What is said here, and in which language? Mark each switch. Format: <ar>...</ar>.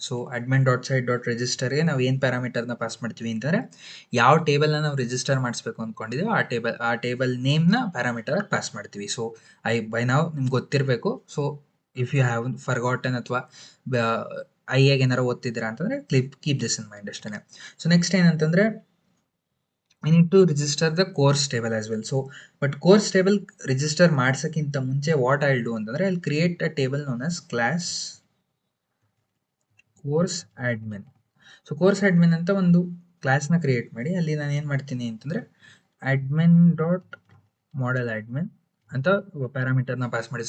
<kn>So admin dot site dot ರಿಜಿಸ್ಟರ್ಗೆ ನಾವು ಏನು ಪ್ಯಾರಾಮೀಟರ್ನ ಪಾಸ್ ಮಾಡ್ತೀವಿ ಅಂತಂದರೆ, ಯಾವ ಟೇಬಲ್ನ ನಾವು ರಿಜಿಸ್ಟರ್ ಮಾಡಿಸ್ಬೇಕು ಅಂದ್ಕೊಂಡಿದ್ದೀವೋ ಆ ಟೇಬಲ್ ನೇಮ್ನ ಪ್ಯಾರಾಮೀಟರ್ ಪಾಸ್ ಮಾಡ್ತೀವಿ. ಸೊ ಬೈ ನಾವು ನಿಮ್ಗೆ ಗೊತ್ತಿರಬೇಕು. So</kn> <en>if you have forgotten</en> <kn>ಅಥವಾ ಐಯಾಗ ಏನಾರು ಓದ್ತಿದ್ದೀರಾ ಅಂತಂದರೆ</kn> <en>keep this in mind</en> <kn>ಅಷ್ಟೇ.</kn> <en>So next ಏನಂತಂದರೆ, we need to register the course table as well. So but course table register</en> <kn>ಮಾಡ್ಸೋಕ್ಕಿಂತ ಮುಂಚೆ</kn> <en>what I'll do ಅಂತಂದರೆ, I'll create a table known as class course admin.</en> <kn>So course admin ಅಂತ ಒಂದು ಕ್ಲಾಸ್ನ create ಮಾಡಿ ಅಲ್ಲಿ ನಾನು ಏನು ಮಾಡ್ತೀನಿ ಅಂತಂದರೆ, ಅಡ್ಮಿನ್ ಡಾಟ್ ಮಾಡೆಲ್ ಅಂತ ಪ್ಯಾರಾಮೀಟರ್ನ ಪಾಸ್ ಮಾಡಿ.</kn>